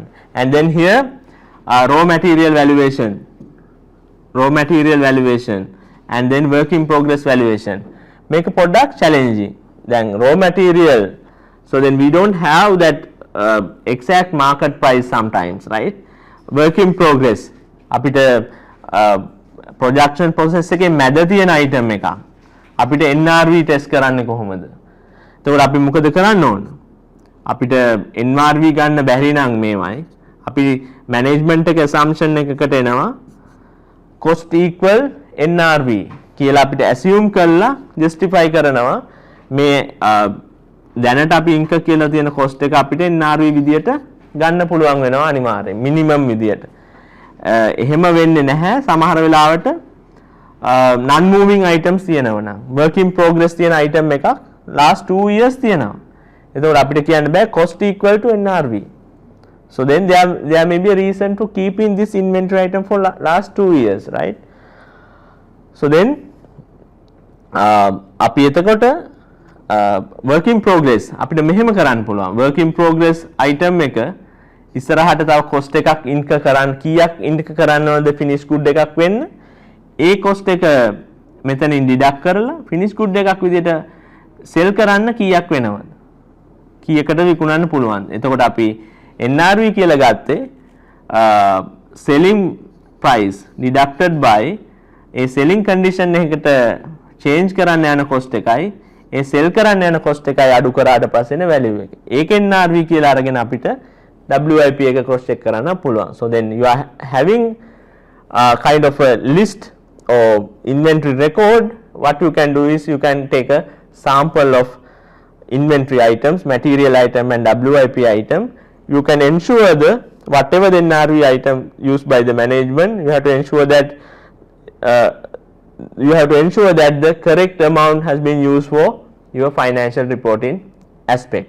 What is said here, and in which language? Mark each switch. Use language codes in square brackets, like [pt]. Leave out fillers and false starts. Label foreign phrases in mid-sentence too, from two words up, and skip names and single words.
[en] And then here raw material valuation and then work in progress valuation. Make a product challenging. Then raw material, so then we don't have that exact market price sometimes, right? Work in progress [si] අපිට [en] production process [si] එකේ මැද තියෙන item එකක් අපිට [en] NRV test [si] කරන්න කොහොමද? එතකොට අපි මොකද කරන්න ඕන? අපිට NRV ගන්න බැරි නම් මේවයි අපි management එක assumption එකකට එනවා [en] cost equal NRV [si] කියලා අපිට assume කරලා justify කරනවා මේ දැනට අපි incur කියලා තියෙන cost එක අපිට NRV විදියට ගන්න පුළුවන් වෙනවා අනිවාර්යෙන් minimum විදියට. එහෙම වෙන්නේ නැහැ සමහර වෙලාවට [en] non moving items [si] තියෙනවා නම් [en] work in progress [si] තියෙන item එකක් [en] last 2 years [si] තියෙනවා. එතකොට අපිට කියන්න බෑ [en] cost equal to NRV. So then there may be a reason to keeping this inventory item for last 2 years, right? So then [si] අපි එතකොට [en] work in progress [si] අපිට මෙහෙම කරන්න පුළුවන්. [en] work in progress item [si] එක ඉස්සරහට තව cost එකක් incur කරන්න කීයක් incur කරන්න ඕනද [en] finish good [si] එකක් වෙන්න ඒ cost එක මෙතනින් deduct කරලා [en] finish good [si] එකක් විදිහට sell කරන්න කීයක් වෙනවද කීයකට විකුණන්න පුළුවන් එතකොට අපි NRV කියලා ගත්තේ [en] selling price deducted by [si] ඒ [en] selling condition [si] එකකට change කරන්න යන cost එකයි ඒ sell කරන්න යන cost එකයි අඩු කරාට පස්සේ value එක ඒක NRV කියලා අරගෙන අපිට WIP එක [en] cross check [si] කරන්න පුළුවන්. [en] So then you are having kind of a list or inventory record. What you can do is you can take a sample of inventory items, material item and WIP item. You can ensure the whatever the NRV item used by the management, you have to ensure that the correct amount has been used for your financial reporting aspect.